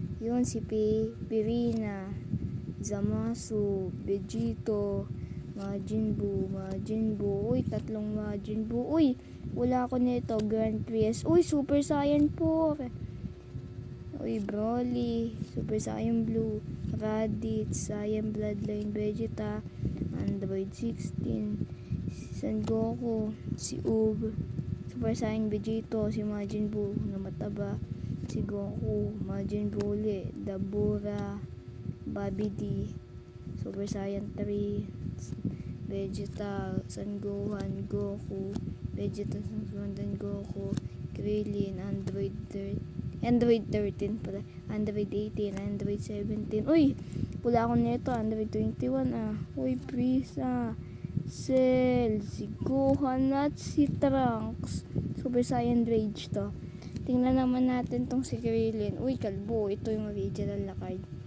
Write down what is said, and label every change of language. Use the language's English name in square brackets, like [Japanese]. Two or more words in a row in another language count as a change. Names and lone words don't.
[Filipino] Yun si Pirina, Zamasu, Vegito, Majin Buu. Uy, tatlong Majin Buu. Uy, wala ako nito. Grand Prix. Uy, Super Saiyan 4. Uy, Broly, Super Saiyan Blue, Raditz, Saiyan Bloodline Vegeta, Android 16, si Son Goku, si Ub, Super Saiyan Vegito, si Majin Buu na mataba, si Goku, Majin Buu ulit, Dabura, Bobby D, Super Saiyan 3, Vegeta, Son Gohan, Goku, Vegeta, Son Goku, Krillin, Android 13 pala, Android 18, Android 17. Uy, wala ako nito, Android 21 ah. Uy, Frieza, Cell, si Gohan at si Trunks. Super Saiyan Rage to. Tingnan naman natin tong si Krillin. Uy, kalbo, ito yung original na card.